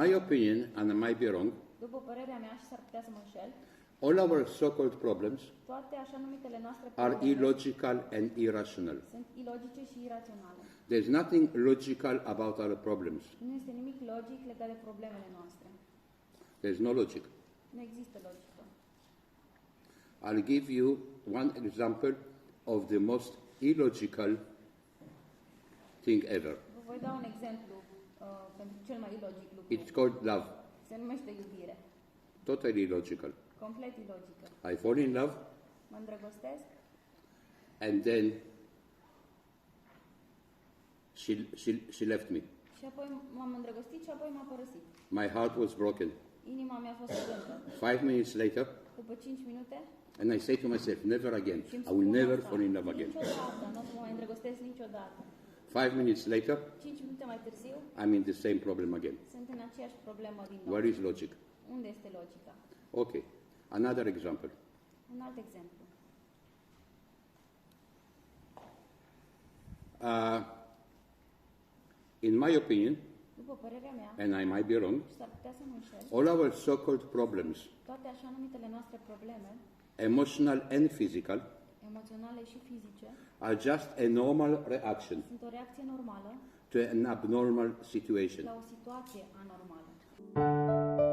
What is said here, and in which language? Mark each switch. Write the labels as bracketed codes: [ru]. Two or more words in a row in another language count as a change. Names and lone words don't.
[en] opinion, and I might be wrong, [ro] după părerea mea, și s-ar putea să mă înșel, [en] all our so-called problems [ro] toate așa numitele noastre [en] are [ro] probleme [en] illogical and irrational. [ro] sunt ilogice și iraționale. [en] There's nothing logical about our problems. [ro] Nu este nimic logic legat de problemele noastre. [en] There's no logic. [ro] Nu există logică. [en] I'll give you one example of the most illogical thing ever. [ro] Vă voi da un exemplu pentru cel mai ilogic lucru. [en] It's called love. [ro] Se numește iubire. [en] Totally illogical. [ro] Complet ilogică. [en] I fall in love, [ro] Mă îndrăgostesc [en] and then she left me. [ro] și apoi m-am îndrăgostit și apoi m-a părăsit. [en] My heart was broken. [ro] Inima mea a fost strânsă. [en] 5 minutes later, [ro] După 5 minute, [en] and I say to myself, never again. [ro] și îmi [en] I will [ro] spun [en] never [ro] asta, [en] fall in love again. [ro] niciodată, nu o să mă mai îndrăgostesc niciodată. [en] 5 minutes later, [ro] 5 minute mai târziu, [en] I'm in the same problem again. [ro] sunt în aceeași problemă din nou. [en] Where is logic? [ro] Unde este logica? [en] Okay. Another example. [ro] Un alt exemplu. [en] In my opinion, [ro] După părerea mea, [en] and I might be wrong, [ro] și s-ar putea să mă înșel, [en] all our so-called problems, [ro] toate așa numitele noastre probleme, [en] emotional and physical, [ro] emoționale și fizice, [en] are just a normal reaction [ro] sunt o reacție normală [en] to an abnormal situation. [ro] la o situație anormală.